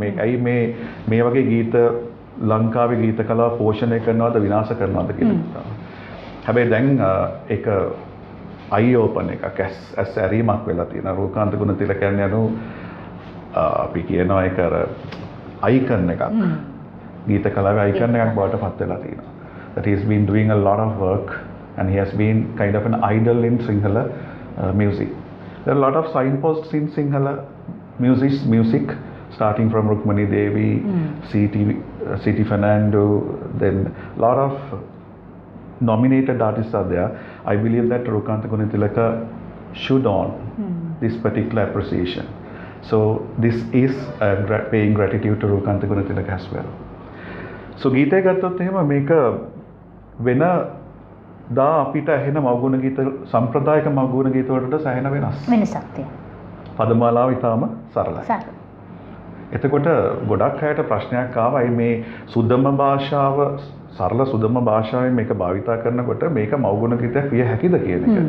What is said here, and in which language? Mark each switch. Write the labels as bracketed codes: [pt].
[si] මේ ඇයි මේ වගේ ගීත ලංකාවේ ගීත කලාව පෝෂණය කරනවද විනාශ කරනවද කියන එක. හැබැයි දැන් ඒක අයි ඕපන් එකක් ඇස් ඇරීමක් වෙලා තියෙනවා. රූකාන්ත ගුණතිලකයන් යනු අපි කියනවා ඒක අර අයිකන් එකක්. ගීත කලාවේ අයිකන් එකක් බවට පත් වෙලා තියෙනවා. [en] That he has been doing a lot of work and he has been kind of an idol in Sinhala music. There are a lot of signposts in Sinhala music starting from Rukmani Devi, C.T. Fernando, then a lot of nominated artists are there. I believe that Rukanta Gunatilaka should own this particular appreciation. So this is paying gratitude to Rukanta Gunatilaka as well. [si] So ගීතය ගත්තොත් එහෙම මේක වෙන දා අපිට ඇහෙන මව්ගුණ ගීත සම්ප්‍රදායික මව්ගුණ ගීත වලට සැහෙන වෙනස්. වෙනසක් තියෙනවා. පදමාලාව ඊටාම සරලයි. එතකොට ගොඩක් අයට ප්‍රශ්නයක් ආවයි මේ සුදම භාෂාව සරල සුදම භාෂාවෙන් මේක භාවිතා කරනකොට මේක මව්ගුණ ගීතයක් විය හැකිද කියන එක.